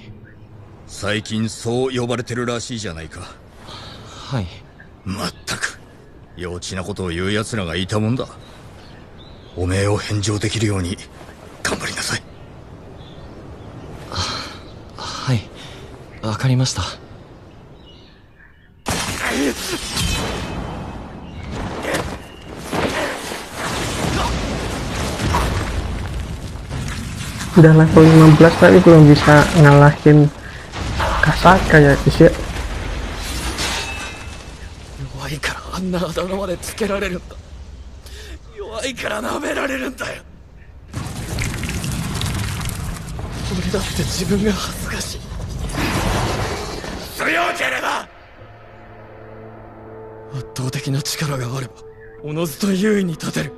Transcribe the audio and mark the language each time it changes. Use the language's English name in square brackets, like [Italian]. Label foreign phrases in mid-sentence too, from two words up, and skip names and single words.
[Japanese] 最近そう呼ばれてるらしいじゃないか。はい。まったく幼稚なことを言う奴らがいたもんだ。おめえを返上できるように頑張りなさい。はい、わかりました。 [Indonesian] Udah level 15 tapi belum bisa ngalahin Kasaka ya guys ya. [Japanese] 弱いからあんなあだ名までつけられるんだ。弱いから舐められるんだよ。俺だって自分が恥ずかしい。強ければ圧倒的な力があればおのずと優位に立てる。